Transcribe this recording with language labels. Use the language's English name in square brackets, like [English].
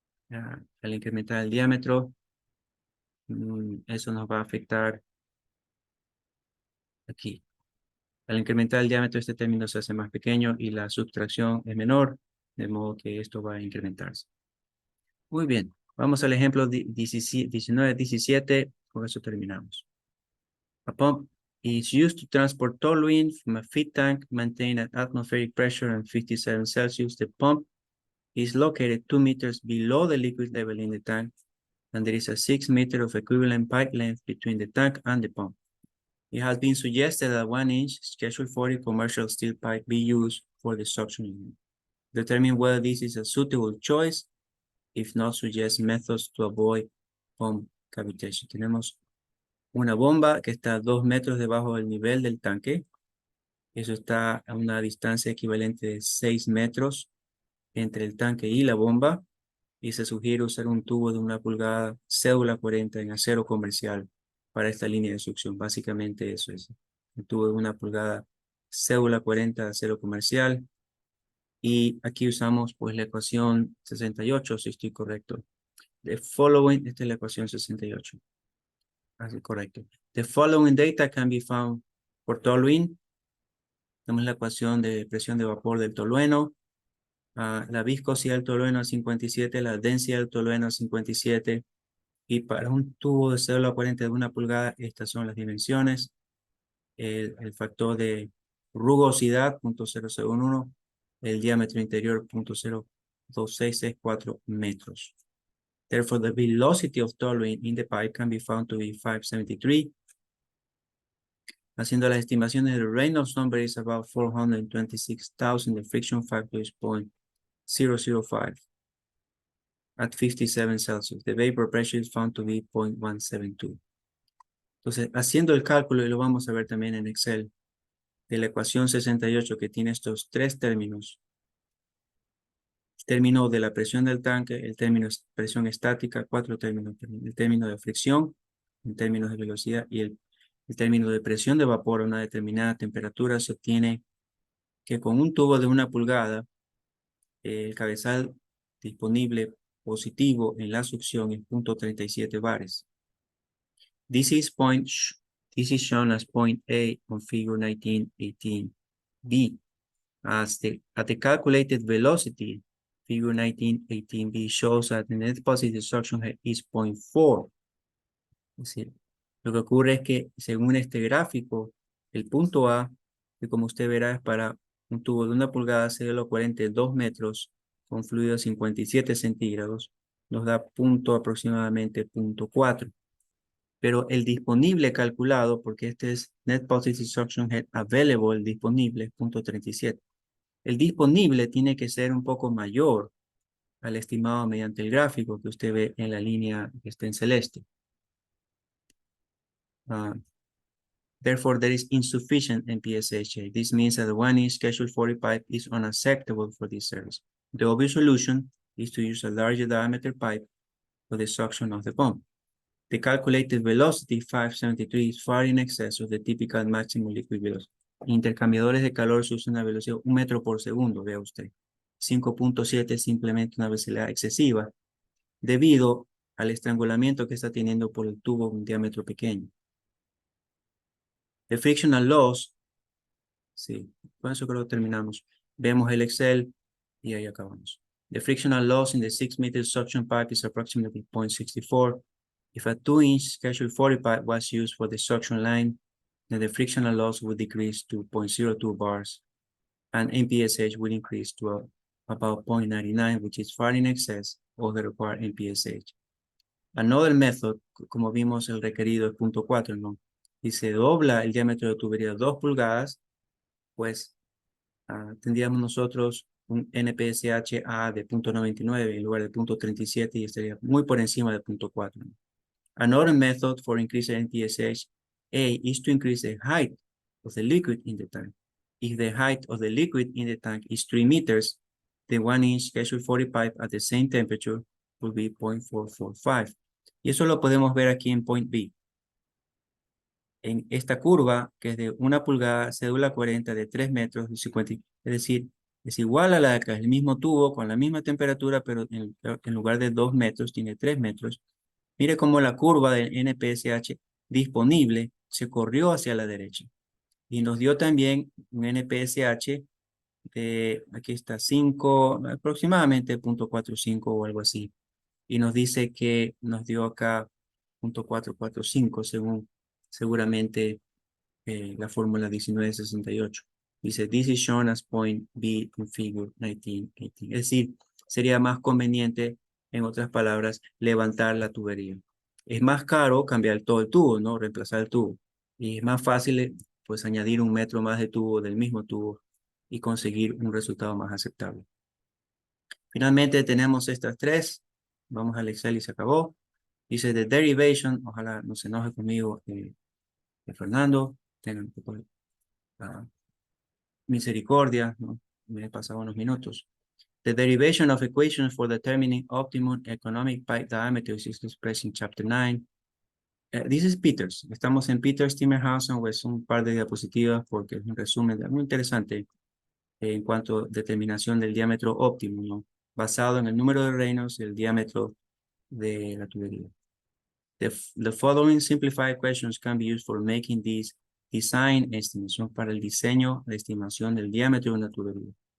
[Spanish] Al incrementar el diámetro, eso nos va a afectar aquí. Al incrementar el diámetro, este término se hace más pequeño y la subtracción es menor, de modo que esto va a incrementarse. Muy bien, vamos al ejemplo 19-17, con eso terminamos. [English] A pump is used to transport toluene from a feed tank maintained at atmospheric pressure and 57 Celsius. The pump is located 2 meters below the liquid level in the tank, and there is a 6 meter of equivalent pipe length between the tank and the pump. It has been suggested that 1-inch Schedule 40 commercial steel pipe be used for the suction unit. Determine whether this is a suitable choice. If not, suggest methods to avoid pump cavitation. [Spanish] Tenemos una bomba que está a 2 metros debajo del nivel del tanque. Eso está a una distancia equivalente de 6 metros entre el tanque y la bomba. Y se sugiere usar un tubo de 1 pulgada cédula 40 en acero comercial para esta línea de succión. Básicamente eso es. Un tubo de 1 pulgada cédula 40 de acero comercial. Y aquí usamos pues la ecuación 68, si estoy correcto. [English] The following, [Spanish] esta es la ecuación 68. Así, correcto. [English] The following data can be found for toluene. [Spanish] Tenemos la ecuación de presión de vapor del tolueno, la viscosidad del tolueno a 57, la densidad del tolueno a 57, y para un tubo de célula 40 de 1 pulgada, estas son las dimensiones. El factor de rugosidad, 0.0011, el diámetro interior, 0.02664 metros. [English] Therefore, the velocity of toluene in the pipe can be found to be 573. [Spanish] Haciendo las estimaciones, [English] the Reynolds number is about 426,000. The friction factor is 0.005 at 57 Celsius. The vapor pressure is found to be 0.172. [Spanish] Entonces, haciendo el cálculo, y lo vamos a ver también en Excel, de la ecuación 68 que tiene estos tres términos. El término de la presión del tanque, el término de presión estática, cuatro términos, el término de fricción, en términos de velocidad, y el término de presión de vapor a una determinada temperatura, se obtiene que con un tubo de 1 pulgada, el cabezal disponible positivo en la succión es 0.37 bares. [English] This is shown as point A on figure 1918B. At the calculated velocity, figure 1918B shows that the net positive suction head is 0.4. [Spanish] Es decir, lo que ocurre es que según este gráfico, el punto A, que como usted verá es para un tubo de 1 pulgada, CL 42 metros con fluido a 57 centígrados, nos da punto aproximadamente 0.4. Pero el disponible calculado, porque este es [English] net positive suction head available, [Spanish] el disponible es 0.37. El disponible tiene que ser un poco mayor al estimado mediante el gráfico que usted ve en la línea que está en celeste. [English] Therefore, there is insufficient NPSHA. This means that the 1-inch schedule 40 pipe is unacceptable for this service. The obvious solution is to use a larger diameter pipe for the suction of the pump. The calculated velocity, 573, is far in excess of the typical maximum liquid velocity. [Spanish] Intercambiadores de calor se usan a velocidad 1 metro por segundo, vea usted. 5.7 es simplemente una velocidad excesiva debido al estrangulamiento que está teniendo por el tubo de un diámetro pequeño. [English] The frictional loss, [Spanish] sí, con eso creo que terminamos. Vemos el Excel y ahí acabamos. [English] The frictional loss in the 6-meter suction pipe is approximately 0.64. If a 2-inch schedule 40 pipe was used for the suction line, then the frictional loss would decrease to 0.02 bars, and NPSH would increase to about 0.99, which is far in excess of the required NPSH. Another method, [Spanish] como vimos, el requerido es 0.4, ¿no? Si se dobla el diámetro de tubería 2 pulgadas, pues tendríamos nosotros un NPSH-A de 0.99 en lugar de 0.37 y estaría muy por encima de 0.4. ¿no? [English] Another method for increasing NPSH-A is to increase the height of the liquid in the tank. If the height of the liquid in the tank is 3 meters, the 1-inch schedule 40 pipe at the same temperature will be 0.445. [Spanish] Y eso lo podemos ver aquí en point B. En esta curva, que es de 1 pulgada, cédula 40 de 3 metros y 50, es decir, es igual a la de acá, el mismo tubo con la misma temperatura, pero en lugar de 2 metros, tiene 3 metros. Mire cómo la curva del NPSH disponible se corrió hacia la derecha. Y nos dio también un NPSH de, aquí está, 5, aproximadamente 0.45 o algo así. Y nos dice que nos dio acá 0.445 según seguramente la fórmula 1968. Dice, [English] this is shown as point B in figure 1918. [Spanish] Es decir, sería más conveniente, en otras palabras, levantar la tubería. Es más caro cambiar todo el tubo, ¿no? Reemplazar el tubo. Y es más fácil, pues, añadir 1 metro más de tubo del mismo tubo y conseguir un resultado más aceptable. Finalmente tenemos estas tres. Vamos al Excel y se acabó. Dice, [English] the derivation, [Spanish] ojalá no se enoje conmigo, Fernando, tengan un poco de misericordia, ¿no? Me he pasado unos minutos. [English] The derivation of equations for determining optimum economic pipe diameter is expressed in chapter 9. This is Peters. [Spanish] Estamos en Peters Timmerhausen, o es un par de diapositivas porque es un resumen muy interesante en cuanto a determinación del diámetro óptimo, ¿no? Basado en el número de Reynolds y el diámetro de la tubería. [English] The following simplified questions can be used for making these design estimates. [Spanish] Son para el diseño de estimación del diámetro de una tubería.